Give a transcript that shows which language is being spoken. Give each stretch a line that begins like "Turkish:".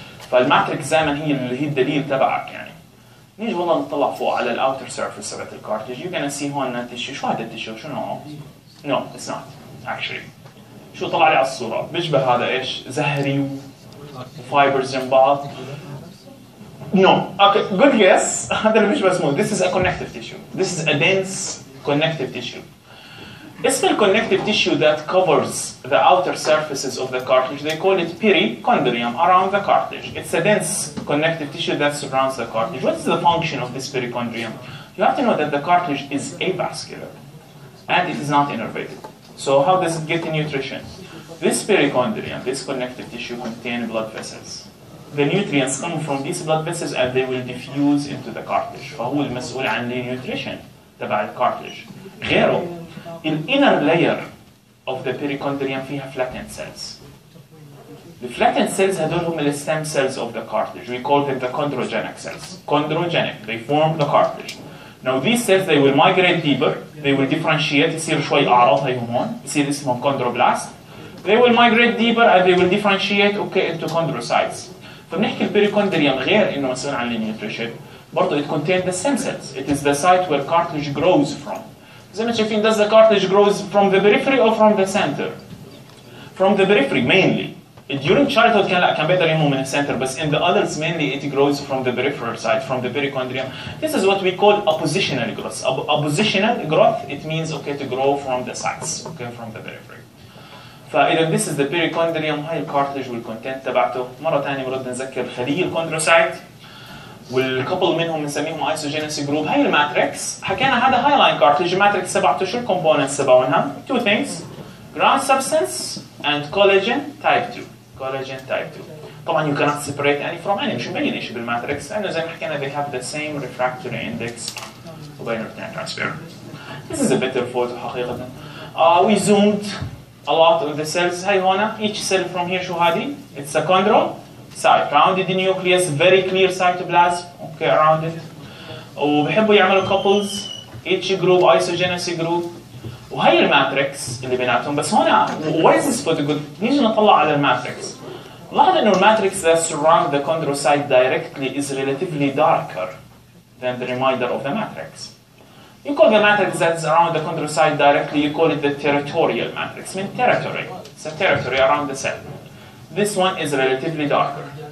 Arabic: فالماتريكس دائما هي الدليل تبعك يعني. نيجي والله نطلع فوق على الاوتر سيرفيس تبعت الكارتلج.
English: you can see
Arabic: هون تيشو. شو هذا التيشو؟ شو نوعه؟
English: No it's not actually.
Arabic: شو طلع لي على الصوره؟ بيشبه هذا ايش؟ زهري وفايبرز جنب بعض.
English: No okay good guess.
Arabic: هذا اللي بيشبه اسمه.
English: This is a connective tissue. This is a dense connective tissue. اسم الconnective tissue that covers the outer surfaces of the cartilage, they call it perichondrium around the cartilage. It's a dense connective tissue that surrounds the cartilage. What is the function of this perichondrium? You have to know that the cartilage is avascular and it is not innervated. So how does it get the nutrition? This perichondrium, this connective tissue contain blood vessels. The nutrients come from these blood vessels and they will diffuse into the cartilage.
Arabic: فهو المسؤول عن nutrition تبع الكارتلج. غيره الانر
English: layer of the perichondrium
Arabic: فيها flattened cells.
English: The flattened cells هدول هم the stem cells of the cartilage. We call them the chondrogenic cells. Chondrogenic, they form the cartilage. Now these cells they will migrate deeper, they will differentiate,
Arabic: يصير شوي أعراض هيهم هون، يصير اسمهم
English: chondroblast. They will migrate deeper and they will differentiate into chondrocytes.
Arabic: فبنحكي البيريكوندريوم غير إنه مسؤول عن النيوتريشن، برضه
English: it contains the stem cells. It is the site where cartilage grows from.
Arabic: زي ما شايفين
English: does the cartilage grows from the periphery or from the center? From the periphery mainly. During childhood
Arabic: كان بيقدر ينمو من الcenter بس
English: in the adults mainly it grows from the peripheral side, from the perichondrium. This is what we call oppositional growth. Oppositional growth it means okay to grow from the sides, okay from the periphery.
Arabic: فإذا
English: this is the perichondrium
Arabic: هاي الكارتلج والكونتنت تبعته. مرة ثانية برد نذكر خلية الكوندروسايت والكبل منهم بنسميهم ايسوجينيسيس جروب. هاي الماتريكس حكينا هذا هايلاين كارتلج. الماتريكس تبعته شو الكومبوننتس تبعونها؟
English: two things
Arabic: ground substance and collagen type 2.
English: collagen type 2
Arabic: طبعا
English: you cannot separate any from any.
Arabic: مش مبين شيء بالماتريكس لأنه زي ما حكينا
English: they have the same refractory index
Arabic: وبين الاثنين transparent.
English: This is a better photo
Arabic: حقيقة.
English: We zoomed a lot of the cells.
Arabic: هاي هنا
English: each cell from here
Arabic: شو هذه؟
English: it's a chondrocyte rounded the nucleus, very clear cytoplasm okay around it.
Arabic: وبحبوا يعملوا couples
English: each group isogenesis group.
Arabic: وهي الماتريكس اللي بيناتهم. بس هنا
English: what is this photo good؟
Arabic: نيجي نطلع على الماتريكس. لاحظ انه الماتريكس
English: that surround the chondrocyte directly is relatively darker than the remainder of the matrix. You call the matrix that's around the chondrocyte directly, you call it the territorial matrix. من territory. It's a territory around the cell. This one is relatively darker.